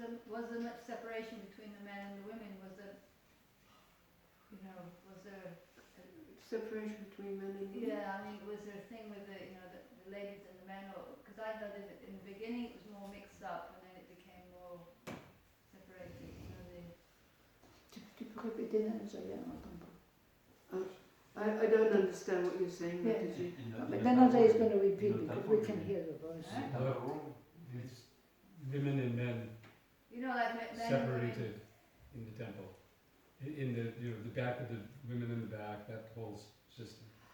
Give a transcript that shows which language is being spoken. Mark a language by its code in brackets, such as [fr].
[en] Was there much separation between the men and the women? Was there Separation between men and women? Yeah, I mean, was there a thing with the ladies and the men? Because I thought in the beginning it was more mixed up and then it became more separated. [fr] Tu peux répéter là, j'avais entendu pas. [en] I don't understand what you're saying, Yeah. Mataji. But Dhananjay is going to repeat because we can hear the voice. It's women and men Like men and women. separated in the temple. In the the back of the women in the back, that whole system.